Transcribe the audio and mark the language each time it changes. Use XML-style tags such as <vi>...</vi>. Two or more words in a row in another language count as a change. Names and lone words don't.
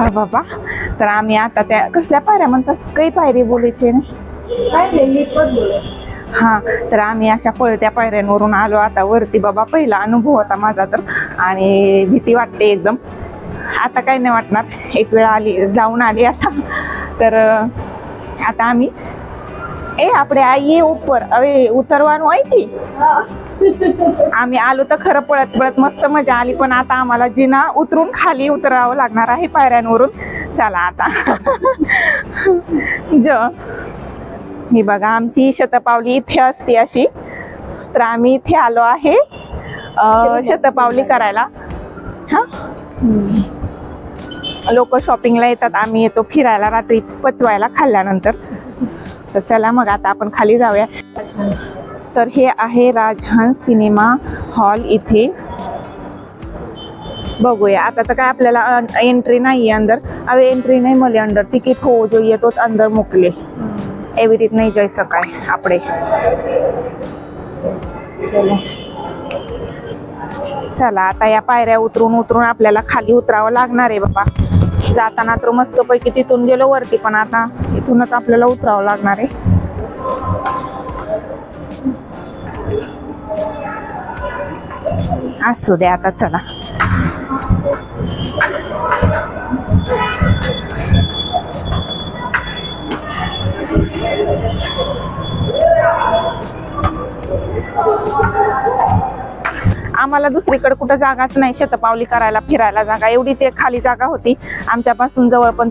<mr>बाबा तर आम्ही आता त्या कसल्या पायऱ्या म्हणतात काही पायरी बोलायचे ना हा तर आम्ही अशा पळत्या पायऱ्यांवरून आलो आता वरती बाबा पहिला अनुभव होता माझा तर आणि भीती वाटते एकदम आता काही नाही वाटणार एक वेळ आली जाऊन आली आता तर आता आम्ही</mr> <gu>આપણે આવીએ ઉપર હવે ઉતરવાનું અહીંથી</gu> <mr>आम्ही आलो तर खरं पळत पळत मस्त मजा आली पण आता आम्हाला जिना उतरून खाली उतरावं लागणार आहे पायऱ्यांवरून चला आता ही बघा आमची शतपावली इथे असते अशी तर आम्ही इथे आलो आहे शतपावली करायला हा लोक शॉपिंगला येतात आम्ही येतो फिरायला रात्री पचवायला खाल्ल्यानंतर तर चला मग आता आपण खाली जाऊया तर हे आहे राजहंस सिनेमा हॉल इथे बघूया आता तर काय आपल्याला एंट्री नाही</mr> <hi>अंदर अब एंट्री नहीं</hi> <gu>મળે</gu> <hi>अंदर टिकट हो</hi> <gu>જોઈએ તો અંદર મોકલે એવી રીત નહીં જઈ શકાય આપણે</gu> <mr>चला आता या पायऱ्या उतरून उतरून आपल्याला खाली उतरावं लागणार आहे बाबा जाताना तर मस्तपैकी तिथून गेलो वरती पण आता इथूनच आपल्याला उतरावं लागणार आहे असू दे आता चला आम्हाला दुसरीकडे कुठं जागाच नाही शतपावली करायला फिरायला जागा एवढी ते खाली जागा होती आमच्यापासून जवळ पण</mr>